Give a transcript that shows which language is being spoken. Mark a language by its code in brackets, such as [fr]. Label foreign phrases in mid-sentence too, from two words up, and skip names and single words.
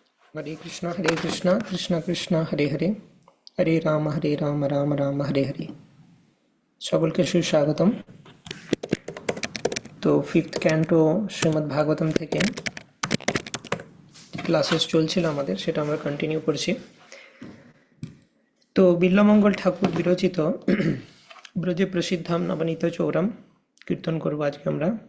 [sa] हरे कृष्णा कृष्ण कृष्ण हरे हरे हरे राम राम राम हरे हरे। [bn] সকলকে সুস্বাগতম। তো [en] Fifth Canto [bn] শ্রীমদ্ ভাগবতম থেকে ক্লাসেস চলছিল আমাদের, সেটা আমরা কন্টিনিউ করছি। তো বিল্বমঙ্গল ঠাকুর বিরচিত ব্রজে প্রসিদ্ধম নবনীত চৌরম কীর্তন করব আজকে আমরা।